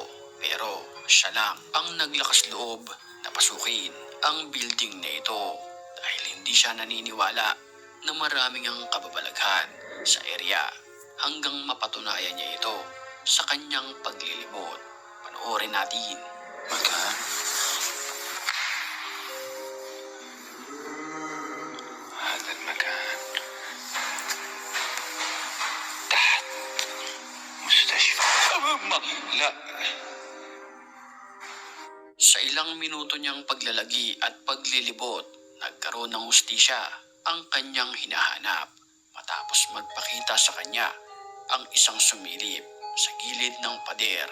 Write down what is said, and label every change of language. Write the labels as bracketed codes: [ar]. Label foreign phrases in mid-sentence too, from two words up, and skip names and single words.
[tl] Pero siya lang ang naglakas loob na pasukin ang building na ito dahil hindi siya naniniwala na maraming ang kababalaghan sa area hanggang mapatunayan niya ito sa kanyang paglilibot. Panoorin natin. Magan? [ar] هذا المكان تحت مستشفى. لا. [tl] Sa ilang minuto niyang paglalagi at paglilibot, nagkaroon ng hustisya ang kanyang hinahanap matapos magpakita sa kanya ang isang sumilip sa gilid ng pader.